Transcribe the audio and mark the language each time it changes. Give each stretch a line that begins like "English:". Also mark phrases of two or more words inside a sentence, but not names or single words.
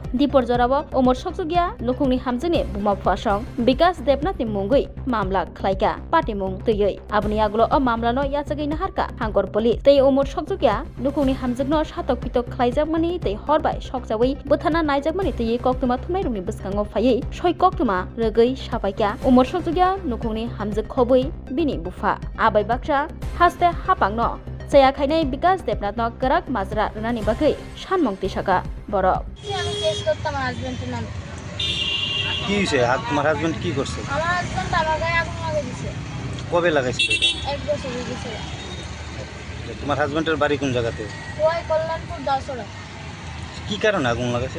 Kok Borok: dipor jorabo Umor Shokjagya nukungni hamjakni buma bufa song Bikas Debnath ni mungui mamla khlaika patimung tuyui aboni yagulo o mamla no yachagai naharka hangkor police tei Umor Shokjagya nukungni hamjakno satok pitok khlaijakmani tei horbai sokjawi buthana naijakmani tei koktuma thumnai rungni bwskango phaiui soi koktuma rwgui sapaikya Umor Shokjagya nukungni hamjak khobui bini bufa abai baksa haste hapangno chaya khainai Bikas Debnath no karak majra rwnani bagui sanmung tisaka borok
Bangla: আমি কেস করতাম আমার হাজবেন্ডের নামে কি হয়েছে তোমার হাজবেন্ড কি করছে আমার হাজবেন্ড আমার গায়ে আগুন লাগিয়ে দিছে কবে লাগাইছিল 1 বছর হয়ে গেছে তোমার হাজবেন্ডের বাড়ি কোন জায়গাতে ওই কল্যাণপুর দশরা কি কারণে আগুন লাগাইছে